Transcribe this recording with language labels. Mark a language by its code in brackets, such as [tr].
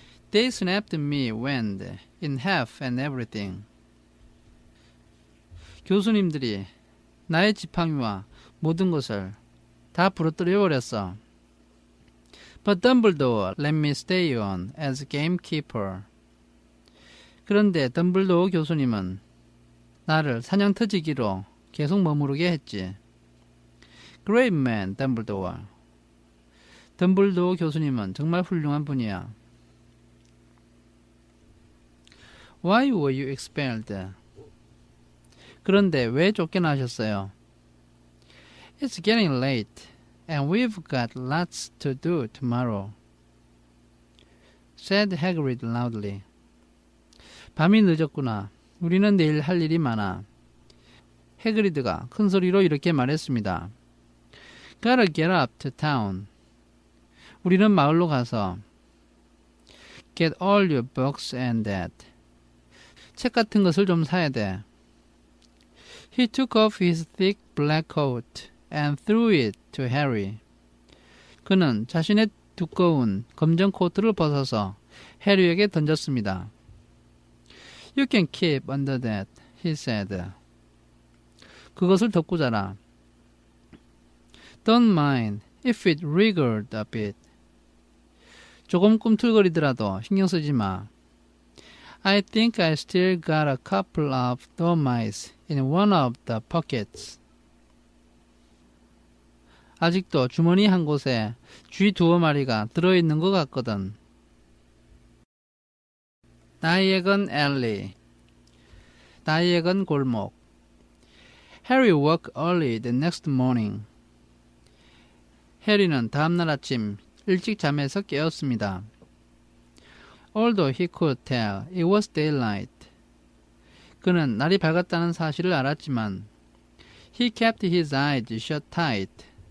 [en] They snapped me wind in half and everything. [ko] 교수님들이 나의 지팡이와 모든 것을 다 부러뜨려 버렸어. [en] But Dumbledore let me stay on as gamekeeper. [ko] 그런데 덤블도어 교수님은 나를 사냥터지기로 계속 머무르게 했지. [en] Great man, Dumbledore. [ko] 덤블도어 교수님은 정말 훌륭한 분이야. [en] Why were you expelled? [ko] 그런데 왜 쫓겨나셨어요? [en] It's getting late, and we've got lots to do tomorrow, said Hagrid loudly. [ko] 밤이 늦었구나. 우리는 내일 할 일이 많아. 해그리드가 큰 소리로 이렇게 말했습니다. [en] Gotta get up to town. [ko] 우리는 마을로 가서 [en] get all your books and that. [ko] 책 같은 것을 좀 사야 돼. [en] He took off his thick black coat and threw it to Harry. [ko] 그는 자신의 두꺼운 검정 코트를 벗어서 해리에게 던졌습니다. [en] You can keep under that, he said. [ko] 그것을 덮고 자라. [en] Don't mind if it wriggled a bit. [ko] 조금 꿈틀거리더라도 신경 쓰지 마. [en] I think I still got a couple of dormice in one of the pockets. [ko] 아직도 주머니 한 곳에 쥐 두어 마리가 들어있는 것 같거든. [en] Diagon Alley. Diagon 골목. Harry woke early the next morning. [ko] 해리는 다음날 아침 일찍 잠에서 깨었습니다. [en] Although he could tell it was daylight. [ko] 그는 날이 밝았다는 사실을 알았지만 [en] he kept his eyes shut tight.